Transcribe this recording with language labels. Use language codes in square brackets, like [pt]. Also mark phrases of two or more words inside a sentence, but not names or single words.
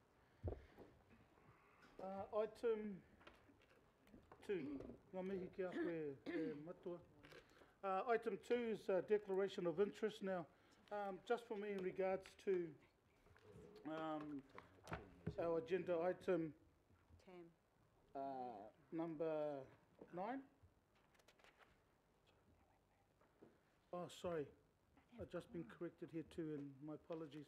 [en] Item 2, [mi] ngā mihi ki a koe matua. [en] Item 2 is declaration of interest. Now, just for me in regards to our agenda item 10. number 9. Oh, sorry, I've just been corrected here too, and my apologies.